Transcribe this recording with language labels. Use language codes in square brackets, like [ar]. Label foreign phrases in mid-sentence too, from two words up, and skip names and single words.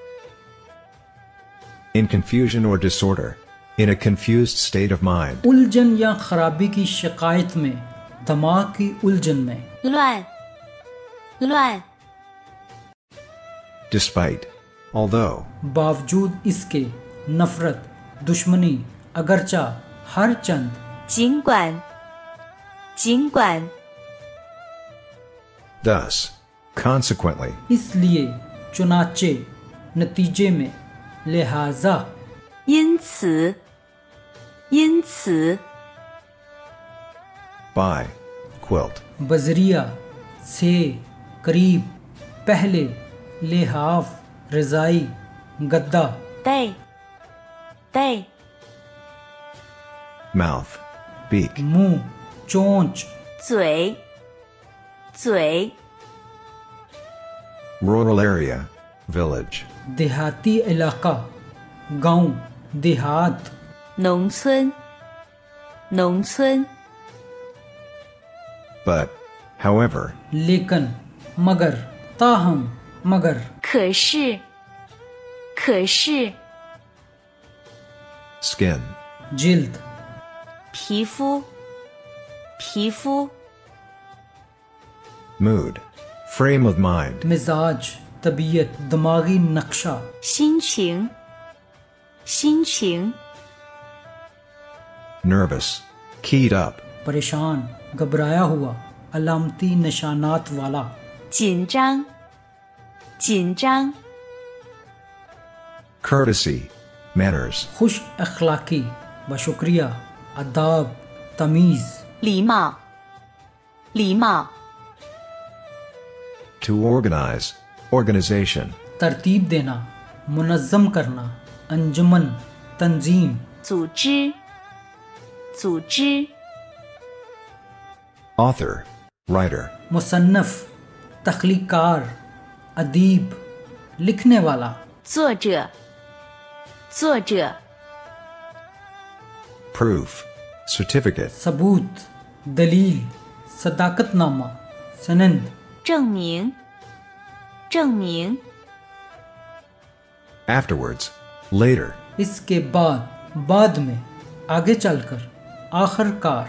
[en] In confusion or disorder. In a confused state of mind. [ur] الجھن یا خرابی کی شکایت میں، دماغ کی الجھن میں. [zh] 乱，乱， [en] Despite. Although. [ur] باوجود اس کے، نفرت، دشمنی، اگرچہ، ہر چند. [zh] 尽管，尽管， [en] Thus. Consequently. [ur] اس لیے، چنانچہ، نتیجے میں، لہٰذا. [zh] 因此，因此， [en] By. Quilt. [ur] بذریعہ، سے، قریب، پہلے، لحاف، رضائی، گدا. [zh] 被，被， [en] Mouth. Beak. [ur] منہ، چونچ. [zh] 嘴，嘴， [en] Rural area. Village. [ur] دیہاتی علاقہ، گاؤں، دیہات. [zh] 农村，农村， [en] But. However. [ur] لیکن، مگر۔ تاہم مگر [zh] 可是，可是， [en] skin, [ur] जिल्द [zh] 皮肤，皮肤， [en] mood, frame of mind, [ur] مزاج طبیعت دماغی نقشہ [zh] 心情，心情， [en] nervous, keyed up, [ur] پریشان گھبرایا ہوا علامتی نشانات والا [zh] 紧张，紧张， [en] courtesy, manners, [ur] خوش اخلاقی بشکریہ آداب تمیز [zh] 礼貌，礼貌， [en] to organize, organization, [ur] ترتیب دینا منظم کرنا انجمن تنظیم [zh] 组织，组织， [en] author, writer, [ur] مصنف تخلیق کار ادیب لکھنے والا [zh] 作者，作者， [en] proof, certificate, [ur] ثبوت دلیل صداقت نامہ سند [zh] 证明，证明， [en] afterwards, later, [ur] اس کے بعد میں آگے چل کر آخرکار